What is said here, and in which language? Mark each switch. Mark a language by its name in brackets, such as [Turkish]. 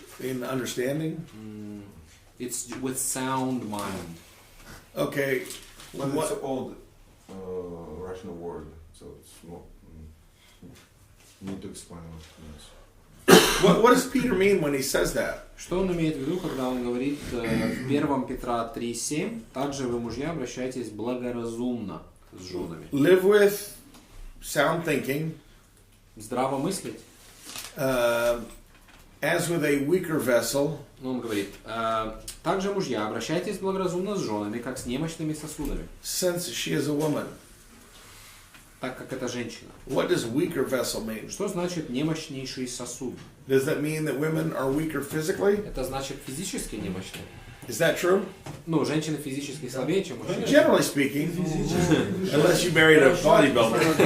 [English] In understanding? It's with sound mind. Okay. Well, What- it's an old Russian word, so it's more. Need to explain what it means. What does Peter mean when he says that? [Russian] Что он имеет в виду, когда он говорит в 1 Петра 3:7, также вы, мужья, обращайтесь благоразумно с женами. [English] Live with sound thinking, [Russian] Здраво мыслить, [English] as with a weaker vessel, [Russian] Он говорит, также, мужья, обращайтесь благоразумно с женами, как с немощными сосудами, [English] since she is a woman. [Russian] так как это женщина. [English] What does weaker vessel mean? [Russian] Что значит немощнейший сосуд? [English] Does that mean that women are weaker physically? [Russian] Это значит физически немощные. [English] Is that true? [Russian] Ну, женщины физически слабее, чем мужчины. [English] Generally speaking, unless you married a bodybuilder.